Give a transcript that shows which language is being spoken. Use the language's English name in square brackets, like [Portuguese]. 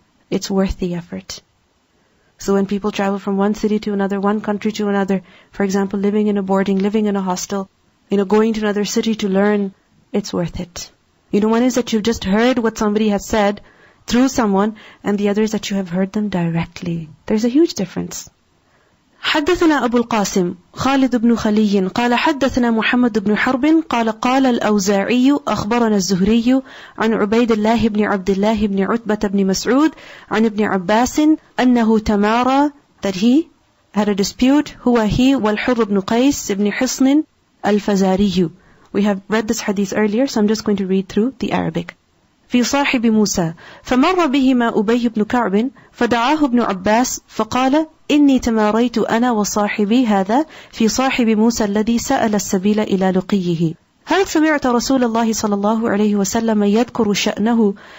[English] It's worth the effort. So when people travel from one city to another, one country to another, for example, living in a boarding, living in a hostel, going to another city to learn, it's worth it. One is that you've just heard what somebody has said through someone, and the other is that you have heard them directly. There's a huge difference. [Arabic] حدثنا أبو القاسم خالد بن خلي قال حدثنا محمد بن حرب قال قال الأوزاعي أخبرنا الزهري عن عبيد الله بن عبد الله بن عتبة بن مسعود عن ابن عباس أنه تمارى, [English] that he had a dispute, [Arabic] هو [English] he [Arabic] والحر بن قيس بن حصن الفزاري. [English] We have read this hadith earlier, so I'm just going to read through the Arabic. [Arabic] في صاحب موسى فمر بهما أبي بن كعب فدعاه ابن عباس فقال إني تماريت أنا وصاحبي هذا في صاحب موسى الذي سأل السبيل إلى لقيه هل سمعت رسول الله صلى الله عليه وسلم يذكر شأنه؟